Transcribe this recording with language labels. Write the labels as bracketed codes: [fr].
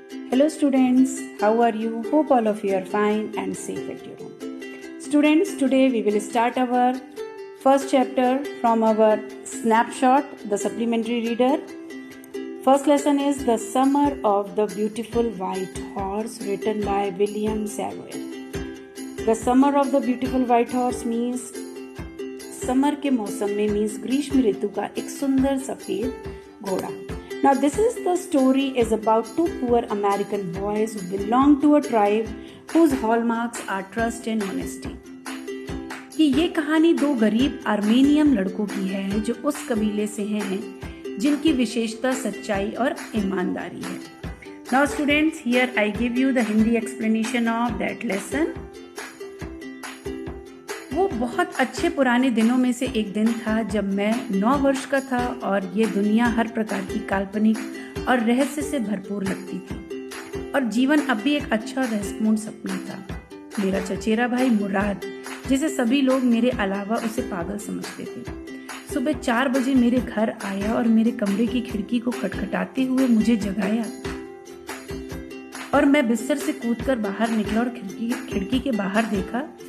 [en] Hello students, how are you? Hope all of you are fine and safe at your home. Students, today we will start our first chapter from our snapshot, the supplementary reader. First lesson is The Summer of the Beautiful White Horse, written by William Savoy. The Summer of the Beautiful White Horse means [hi] summer के मौसम में means ग्रीष्म ऋतु का एक सुंदर सफेद घोड़ा. [en] Now this is the story is about two poor American boys who belong to a tribe whose hallmarks are trust and honesty. [hi] कि ये कहानी दो गरीब आर्मेनियन लड़कों की है जो उस कबीले से हैं जिनकी विशेषता सच्चाई और ईमानदारी है. [en] Now students, here I give you the Hindi explanation of that lesson. [hi] वो बहुत अच्छे पुराने दिनों में से एक दिन था जब मैं 9 वर्ष का था और ये दुनिया हर प्रकार की काल्पनिक और रहस्य से भरपूर लगती थी और जीवन अब भी एक अच्छा और रहस्यपूर्ण सपना था. मेरा चचेरा भाई मुराद, जिसे सभी लोग मेरे अलावा उसे पागल समझते थे, सुबह 4 बजे मेरे घर आया और मेरे कमरे की खिड़की को खटखटाते हुए मुझे जगाया और मैं बिस्तर से कूदकर बाहर निकला और खिड़की के बाहर देखा.